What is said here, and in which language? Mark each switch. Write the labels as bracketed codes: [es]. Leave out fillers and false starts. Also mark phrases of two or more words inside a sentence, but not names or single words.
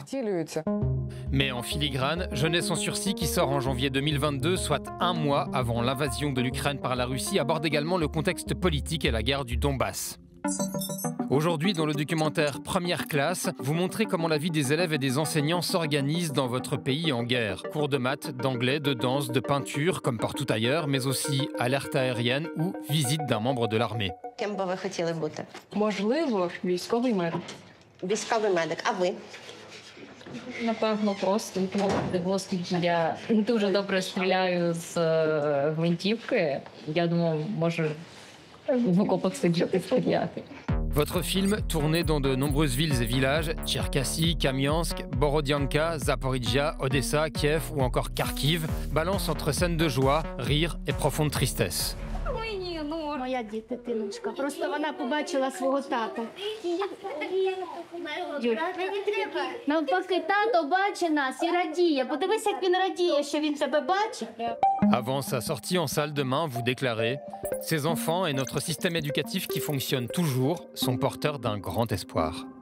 [fr] Mais en filigrane, Jeunesse en sursis, qui sort en janvier 2022, soit 1 mois avant l'invasion de l'Ukraine par la Russie, aborde également le contexte politique et la guerre du Donbass. Aujourd'hui, dans le documentaire Première classe, vous montrez comment la vie des élèves et des enseignants s'organise dans votre pays en guerre. Cours de maths, d'anglais, de danse, de peinture, comme partout ailleurs, mais aussi alerte aérienne ou visite d'un membre de l'armée. [uk] Можливо, військовий медик. Військовий медик, а ви? Напевно, просто я дуже добре стріляю з гвинтівки. Я думаю, може в окопах сидіти стріляти. [fr] Votre film, tourné dans de nombreuses villes et villages, Tcherkassy, Kamiansk, Borodianka, Zaporizhia, Odessa, Kiev ou encore Kharkiv, balance entre scènes de joie, rire et profonde tristesse. Avant sa sortie en salle de bain, vous déclarez « Ces enfants et notre système éducatif qui fonctionne toujours sont porteurs d'un grand espoir ».